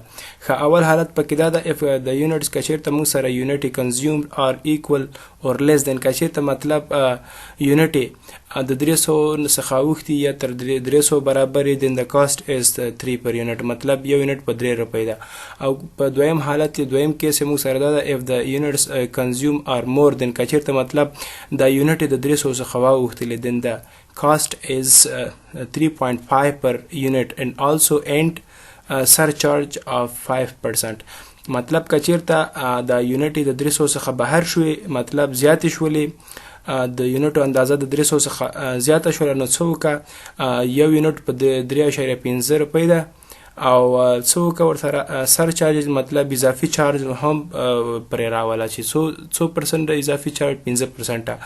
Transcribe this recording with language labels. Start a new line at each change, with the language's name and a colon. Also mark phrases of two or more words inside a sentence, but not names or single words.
Pashto: اول حالت پکې دا ده
English: if the units
Pashto: که چیرته موږ سره
English: unit consumed are equal or less than,
Pashto: که چیرته مطلب یونټ د 300 څخه اوښتي یا تر 300 برابر
English: then the cost is 3 per unit
Pashto: مطلب یو یونټ په 3 روپۍ ده. او په دویم حالت دویم کیس موږ سره دا ده
English: if the units consumed are more than,
Pashto: که چیرته مطلب د یونټ د 300 څخه واوښتلی
English: then the cost is 3.5 per unit and also end surcharge of 5%.
Pashto: مطلب که چیرته د یونټ د 300 څخه بهر شوې مطلب زیاتې شولې د یونټو اندازه د 300 څخه زیاته شوله، نو څه وکړه یو یونټ په 3.5 روپۍ ده او څه وکړه ورسره سر چارج مطلب اضافي چارج هم پرې راوله چې څو پرسنټ اضافي چارج 5%.